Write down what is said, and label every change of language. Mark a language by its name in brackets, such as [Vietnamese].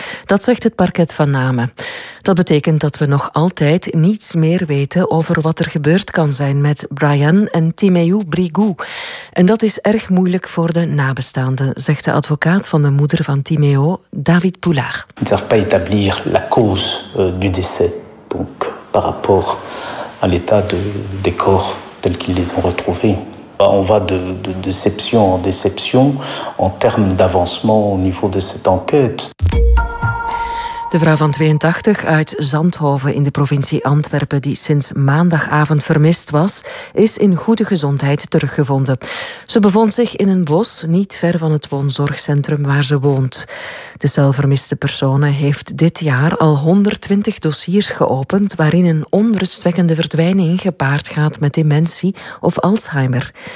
[Dutch] Dat zegt het parket van Namen. Dat betekent dat we nog altijd niets meer weten over wat er gebeurd kan zijn met Brian en Timeu Brigou. En dat is erg moeilijk voor de nabestaanden, zegt de advocaat van de moeder van Timeu, David Poulard. [French] Ils ne peuvent pas établir la cause du décès donc par rapport à l'état des corps tels qu'ils les ont retrouvés. On va de déception en déception en termes d'avancement au niveau de cette enquête. [Dutch] De vrouw van 82 uit Zandhoven in de provincie Antwerpen, die sinds maandagavond vermist was, is in goede gezondheid teruggevonden. Ze bevond zich in een bos niet ver van het woonzorgcentrum waar ze woont. De cel vermiste personen heeft dit jaar al 120 dossiers geopend waarin een onrustwekkende verdwijning gepaard gaat met dementie of Alzheimer.